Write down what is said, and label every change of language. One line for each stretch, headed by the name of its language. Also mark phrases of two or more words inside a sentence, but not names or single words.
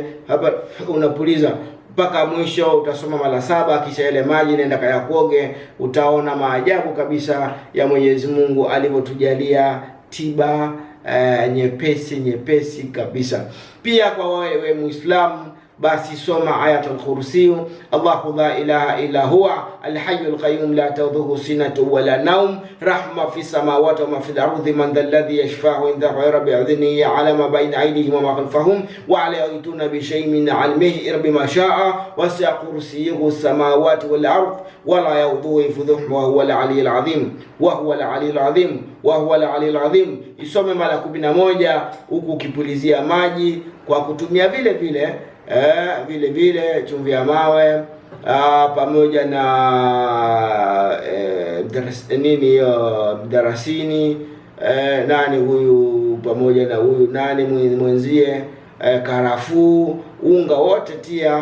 Swahili: Hapa unapuliza mpaka mwisho, utasoma mara 7, kisha yale maji nenda kayakuoge. Utaona maajabu kabisa ya Mwenyezi Mungu alivyotujalia tiba nyepesi kabisa. Pia kwa wewe Muislamu, basi soma ayatul kursi.
Arabic: الله لا إله إلا هو الحي القيوم لا تأخذه سنة ولا نوم، رحمة في السماوات وما في الأرض، من ذا الذي يشفع عنده إلا بإذنه، يعلم ما بين أيديهم وما خلفهم ولا يحيطون بشيء من علمه إلا بما شاء، وسع كرسيه السماوات والأرض ولا يؤوده حفظهما وهو العلي العظيم وهو العلي العظيم وهو العلي العظيم.
Swahili: Isome mara 11 huku ukipulizia maji kwa kutumia vile vile chumvi ya mawe pamoja na mdarasini, nani huyu, pamoja na huyu nani mwenzie, karafuu, unga wote tia.